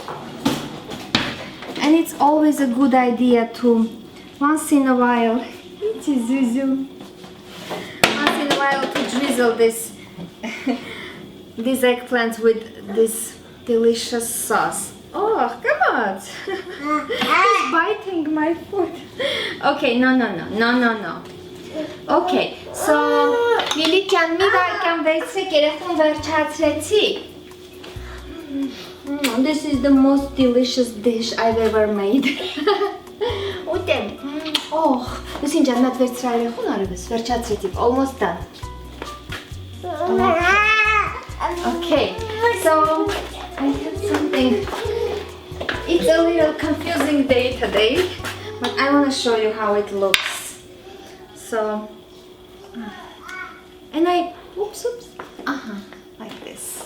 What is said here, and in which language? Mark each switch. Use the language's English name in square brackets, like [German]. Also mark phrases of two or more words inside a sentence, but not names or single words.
[English] And it's always a good idea to, once in a while, once in a while to drizzle this these eggplants with this delicious sauce. Oh, come on! He's biting my foot. Okay, no. Okay, so [Armenian] Լիլիկյան մի վայրկյան վերցրեք, երեխուն վերջացրեցի. [English] This is the most delicious dish I've ever made. [Armenian] Ուտեմ. Oh, լուսին ջան, մատ վերցրա երեխուն արևս, վերջացրեցի, [English] almost done. Okay, so I have something. It's a little confusing day today, but I want to show you how it looks. So, and oops, like this.